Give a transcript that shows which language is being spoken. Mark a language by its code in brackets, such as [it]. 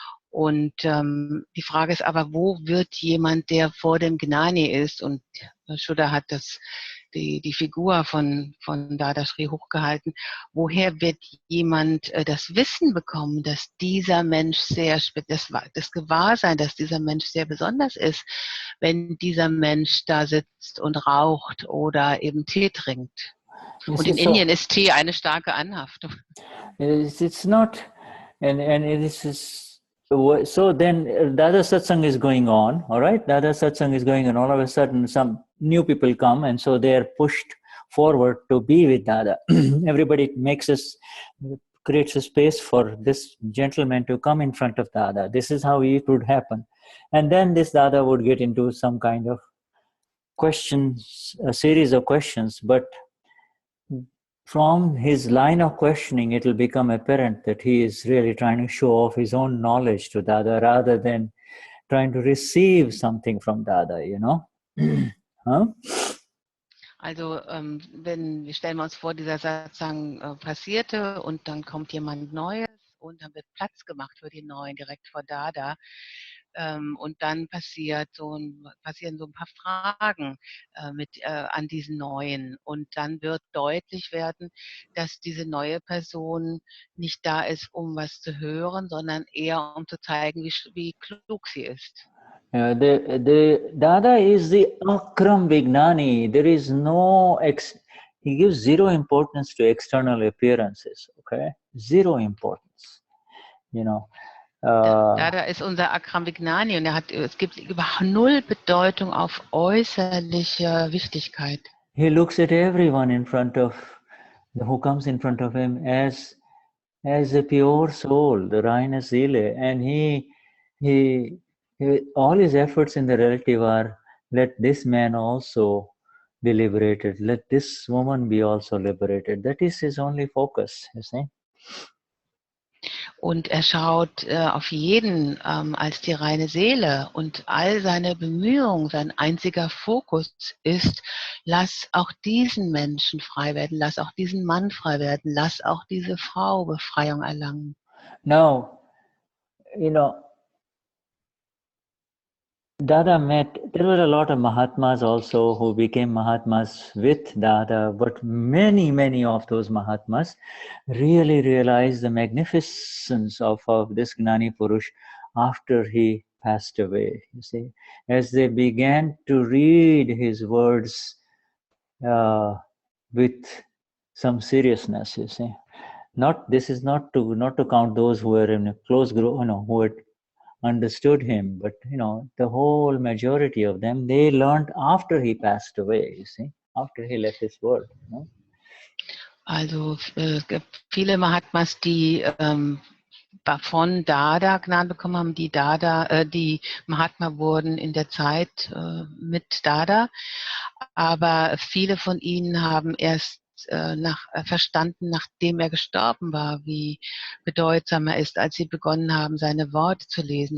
[de] Und die Frage ist aber, wo wird jemand, der vor dem Gnani ist, und Shuddha hat die Figur von Dadashri hochgehalten, woher wird jemand das Wissen bekommen, dass dieser Mensch das Gewahrsein, dass dieser Mensch sehr besonders ist, wenn dieser Mensch da sitzt und raucht oder eben Tee trinkt. Und in Indien ist Tee eine starke Anhaftung. [en] It's not, and it is. So then Dada Satsang is going on, all right? Dada Satsang is going on. All of a sudden, some new people come, and so they are pushed forward to be with Dada. Everybody creates a space for this gentleman to come in front of Dada. This is how it would happen. And then this Dada would get into some kind of questions, a series of questions, but from his line of questioning, it will become apparent that he is really trying to show off his own knowledge to Dada rather than trying to receive something from Dada, you know? Huh? [de] Also, wir stellen uns vor, dieser Satzang passierte und dann kommt jemand Neues und dann wird Platz gemacht für die Neuen direkt vor Dada. Und dann passieren so ein paar Fragen an diesen Neuen. Und dann wird deutlich werden, dass diese neue Person nicht da ist, um was zu hören, sondern eher um zu zeigen, wie klug sie ist. [en] The Dada is the Akram Vignani. There is no he gives zero importance to external appearances. Okay, zero importance. You know. [de] Dada ist unser Akram Vignani und es gibt überhaupt null Bedeutung auf äußerliche Wichtigkeit. [en] He looks at everyone who comes in front of him as a pure soul, the [de] reine Seele, [en] and he all his efforts in the relative are, let this man also be liberated, let this woman be also liberated. That is his only focus, you see. [de] Und schaut auf jeden als die reine Seele und all seine Bemühungen, sein einziger Fokus ist, lass auch diesen Menschen frei werden, lass auch diesen Mann frei werden, lass auch diese Frau Befreiung erlangen. [en] Now, you know, Dada there were a lot of Mahatmas also who became Mahatmas with Dada, but many of those Mahatmas really realized the magnificence of this Gnani Purush after he passed away, you see. As they began to read his words with some seriousness, you see. This is not to count those who were in a close group, who had understood him, but the whole majority of them, they learned after he passed away, you see, after he left this world. [de] Also es gibt viele Mahatmas, die von Dada Gnade bekommen haben, die Mahatma wurden in der Zeit mit Dada, aber viele von ihnen haben erst verstanden, nachdem er gestorben war, wie bedeutsam er ist, als sie begonnen haben, seine Worte zu lesen.